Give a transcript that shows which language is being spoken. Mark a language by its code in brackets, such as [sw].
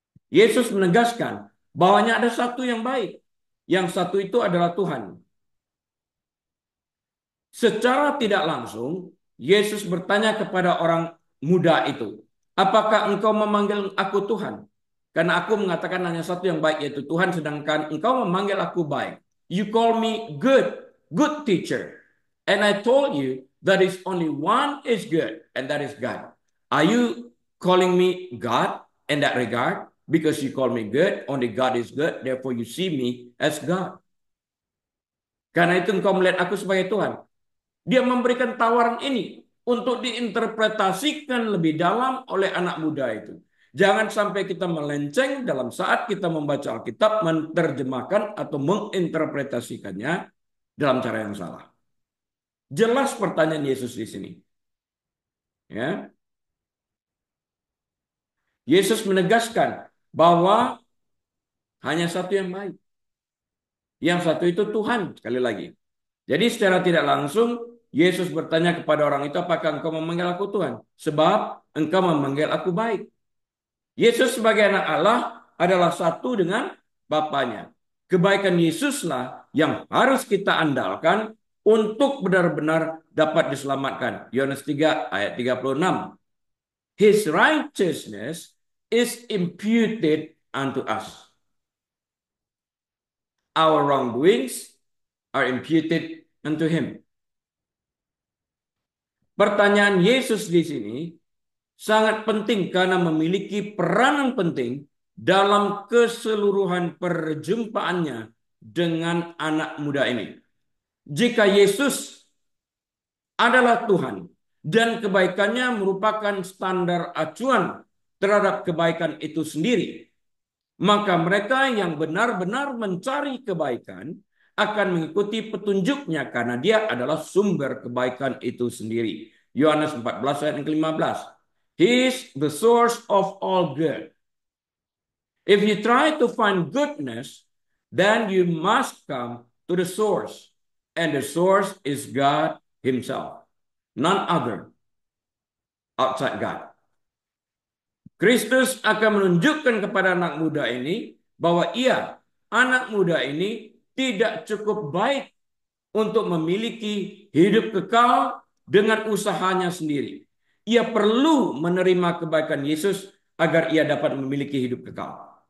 [id] Yesus menegaskan bahwanya ada satu yang baik. Yang satu itu adalah Tuhan. Secara tidak langsung, Yesus bertanya kepada orang muda itu, apakah engkau memanggil aku Tuhan? Karena aku mengatakan hanya satu yang baik, yaitu Tuhan, sedangkan engkau memanggil aku baik. [en] You call me good teacher. And I told you that is only one is good, and that is God. Are you calling me God in that regard? Because you call me good, only God is good, therefore you see me as God. [id] Karena itu engkau melihat aku sebagai Tuhan. Dia memberikan tawaran ini untuk diinterpretasikan lebih dalam oleh anak muda itu. Jangan sampai kita melenceng dalam saat kita membaca Alkitab, menerjemahkan atau menginterpretasikannya dalam cara yang salah. Jelas pertanyaan Yesus di sini. Ya. Yesus menegaskan bahwa hanya satu yang baik. Yang satu itu Tuhan, sekali lagi. Jadi secara tidak langsung Yesus bertanya kepada orang itu, apakah engkau memanggil aku Tuhan? Sebab engkau memanggil aku baik. Yesus sebagai anak Allah adalah satu dengan Bapanya. Kebaikan Yesuslah yang harus kita andalkan untuk benar-benar dapat diselamatkan. Yohanes 3 ayat 36. [en] His righteousness is imputed unto us. Our wrongdoings are imputed unto him. [id] Pertanyaan Yesus di sini sangat penting karena memiliki peranan penting dalam keseluruhan perjumpaannya dengan anak muda ini. Jika Yesus adalah Tuhan dan kebaikannya merupakan standar acuan terhadap kebaikan itu sendiri, maka mereka yang benar-benar mencari kebaikan akan mengikuti petunjuknya karena dia adalah sumber kebaikan itu sendiri. Yohanes 14 ayat 15. [en] He is the source of all good. If you try to find goodness, then you must come to the source. And the source is God himself. None other outside God. [id] Kristus akan menunjukkan kepada anak muda ini bahwa anak muda ini tidak cukup baik untuk memiliki hidup kekal dengan usahanya sendiri. Ia perlu menerima kebaikan Yesus agar ia dapat memiliki hidup kekal.